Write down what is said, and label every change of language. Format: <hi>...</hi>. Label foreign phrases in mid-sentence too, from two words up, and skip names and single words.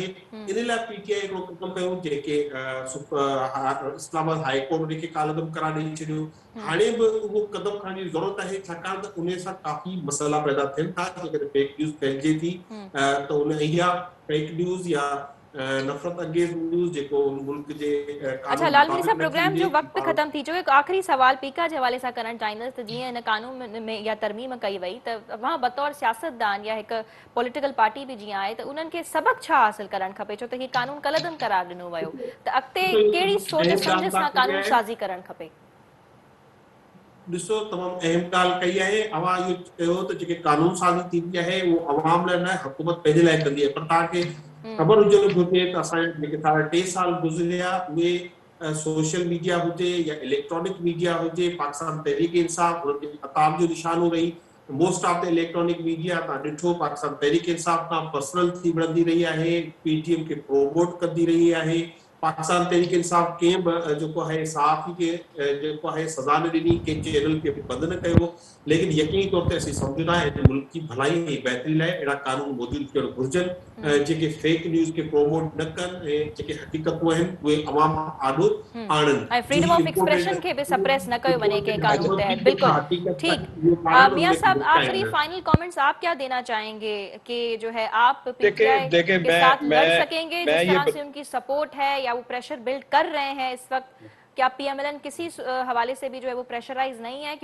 <sd>इन लाइ पीटीआई हिकिड़ो कदम कयो जेके इस्लामाबाद हाई कोर्ट उनखे कालदम करार ॾेई छॾियो। हाणे बि उहो कदम खणण जी ज़रूरत आहे छाकाणि त उन सां काफ़ी मसइला पैदा थियनि था। जेकॾहिं</sd> <en>fake news</en> <sd>फैलिजे थी त उन इहा</sd> <en>fake news</en> <sd>या नफ़रत अंगेज़ न्यूज़ जेको मुल्क जे अच्छा लालमनी साहब, प्रोग्राम जो वक्त ख़त्म थी चुको है। आखिरी सवाल पीका</sd> <ur>کے حوالے سے</ur> <sd>करण चाहींदसि त जीअं हिन कानून में या तरमीम कई वई त तव्हां बतौर सियासतदान या हिकु</sd> <en>political party</en> <sd>भी जीअं आहे त उन्हनि खे सबक छा हासिल करणु खपे, छो त हीउ कानून कलदम करार ॾिनो वियो त अॻिते कहिड़ी सोच सम्झ सां कानून साज़ी करणु खपे? ॾिसो तमामु अहम ॻाल्हि कई आहे। अवां इहो चयो त जेके कानून साज़ी थींदी आहे उहो अवाम लाइ न, हुकूमत पंहिंजे लाइ कंदी आहे। पर तव्हांखे ख़बर हुजणु घुरिजे त असांजा जेके 3.5 साल गुज़रिया उहे</sd> <en>social media</en> <sd>हुजे या</sd> <en>electronic media</en> <sd>हुजे, पाकिस्तान तहरीक इंसाफ हुनजे अताब जो निशानो रही।</sd> <en>most of the electronic media</en> <sd>तव्हां ॾिठो पाकिस्तान तहरीक इंसाफ खां पर्सनल थी विढ़ंदी रही आहे, पीटीएम खे प्रोमोट कंदी रही आहे। पाकिस्तान तहरीक इंसाफ कंहिं बि जेको आहे सहाफ़ी खे जेको आहे सज़ा न ॾिनी, कंहिं चैनल खे बंदि न कयो। लेकिन यकीनी तौर ते असीं सम्झंदा आहियूं मुल्क जी भलाई ऐं बहितरी लाइ अहिड़ा कानून मौजूदु थियणु घुरिजनि जेके</sd> <en>fake news</en> <sd>खे प्रोमोट न कनि ऐं जेके हक़ीक़तूं आहिनि उहे अवाम आॾो आणनि ऐं</sd> <en>freedom of expression</en> <sd>के भी सप्रेस न कयो वञे के कानून तहत।</sd> <ur>بالکل ٹھیک. میاں صاحب، آخری</ur> <en>final comments</en> <ur>آپ کیا دینا چاہیں گے کہ جو ہے آپ پی ٹی آئی کے ساتھ لڑ سکیں گے جس طرح سے ان کی سپورٹ ہے یا وہ</ur> <en>pressure build</en> <ur>کر رہے ہیں اس وقت? کیا پی ایم ایل این کسی حوالے سے بھی جو ہے وہ پریشرائز نہیں ہے?</ur>